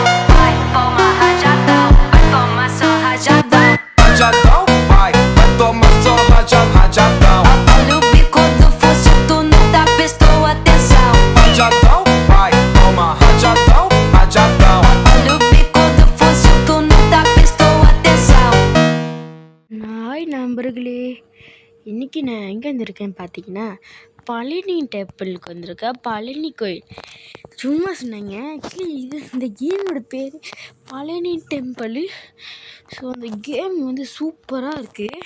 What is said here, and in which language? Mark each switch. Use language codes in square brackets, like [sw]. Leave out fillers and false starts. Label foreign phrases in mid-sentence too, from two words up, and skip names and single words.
[pt] Vai, toma rajadão, vai tomar só rajadão. Rajadão, vai tomar só rajadão. Olha o bico do fuzil, tu nunca prestou atenção. Rajadão, vai tomar rajadão, rajadão. Olha o bico do fuzil, tu nunca prestou atenção. [ta] ஹாய் நண்பர்களே, இன்னைக்கு நான் எங்கே வந்திருக்கேன்னு பார்த்தீங்கன்னா பழனி டெம்பிளுக்கு வந்திருக்கேன். பழனி கோயில் சும்மா சொன்னாங்க. ஆக்சுவலி இந்த கேமோட பேர் பழனி டெம்பிள். ஸோ அந்த கேம் வந்து சூப்பராக இருக்குது.